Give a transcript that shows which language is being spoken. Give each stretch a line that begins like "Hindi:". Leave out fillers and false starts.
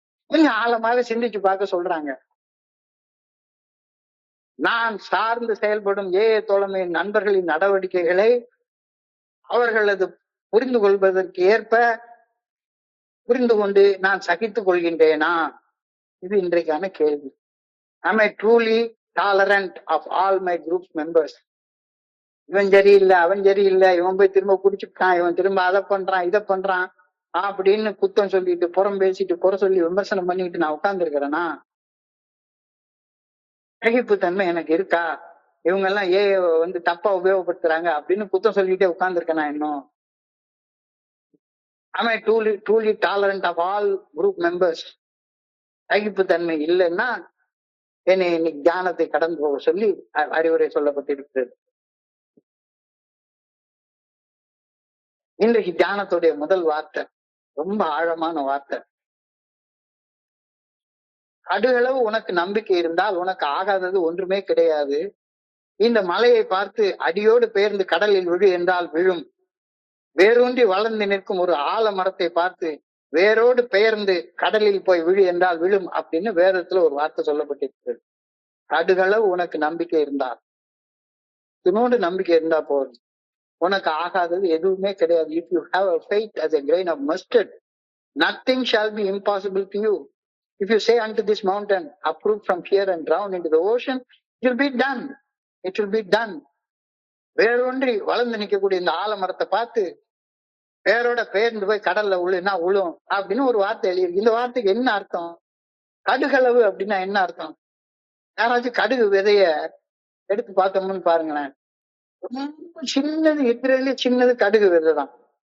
Tamil: கொஞ்சம் ஆழமாக சிந்திச்சு பார்க்க சொல்றாங்க. நான் சார்ந்து செயல்படும் தோழமையின் நண்பர்களின் நடவடிக்கைகளை அவர்களது புரிந்து கொள்வதற்கு ஏற்ப புரிந்து கொண்டு நான் சகித்துக் கொள்கின்றேனா? இது இன்றைக்கான கேள்வி.
English: Am I truly tolerant of all my group members?
Tamil: இவன் சரியில்லை, அவன் சரியில்லை, இவன் போய் திரும்ப குடிச்சுட்டான், இவன் திரும்ப அதை பண்றான் இதை பண்றான் அப்படின்னு குத்தம் சொல்லிட்டு புறம் பேசிட்டு குறை சொல்லி விமர்சனம் பண்ணிட்டு நான் உட்கார்ந்து இருக்கிறேன்னா? சகிப்பு தன்மை எனக்கு இருக்கா? இவங்க எல்லாம் தப்பா உபயோகப்படுத்துறாங்க அப்படின்னு குத்தம் சொல்லிட்டே உட்கார்ந்துருக்கேன் நான் இன்னும்?
English: Am I truly tolerant of all group members?
Tamil: சகிப்பு தன்மை இல்லைன்னா என்னை இன்னைக்கு தியானத்தை கடந்து போக சொல்லி அறிவுரை சொல்லப்பட்டிருக்கிறது. இன்றைக்கு தியானத்துடைய முதல் வார்த்தை ரொம்ப ஆழமான வார்த்தை. கடுகளவு உனக்கு நம்பிக்கை இருந்தால் உனக்கு ஆகாதது ஒன்றுமே கிடையாது. இந்த மலையை பார்த்து அடியோடு பெயர்ந்து கடலில் விழு என்றால் விழும். வேரூன்றி வளர்ந்து நிற்கும் ஒரு ஆலமரத்தை பார்த்து வேரோடு பெயர்ந்து கடலில் போய் விழு என்றால் விழும் அப்படின்னு வேதத்துல ஒரு வார்த்தை சொல்லப்பட்டிருக்கிறது. கடுகளவு உனக்கு நம்பிக்கை இருந்தால், இன்னொன்று நம்பிக்கை இருந்தா போதும், உனக்கு ஆகாதது எதுவுமே கிடையாது.
English: If you have a faith as a grain of mustard, nothing shall be impossible to you. If you say unto this mountain, uproot from here and drown into the ocean, it will be done. It will be done.
Tamil: வேறொன்றி வளர்ந்து நிற்கக்கூடிய இந்த ஆலமரத்தை பார்த்து வேரோட பெயர்ந்து போய் கடல்ல உழுனா உழும் அப்படின்னு ஒரு வார்த்தை எழுதியிருக்கு. இந்த வார்த்தைக்கு என்ன அர்த்தம்? கடுகளவு அப்படின்னா என்ன அர்த்தம்? யாராச்சும் கடுகு விதைய எடுத்து பார்த்தோம்னு பாருங்களேன், ரொம்ப சின்னது, இருக்கிறதுல சின்னது கடுகு விதை தான்.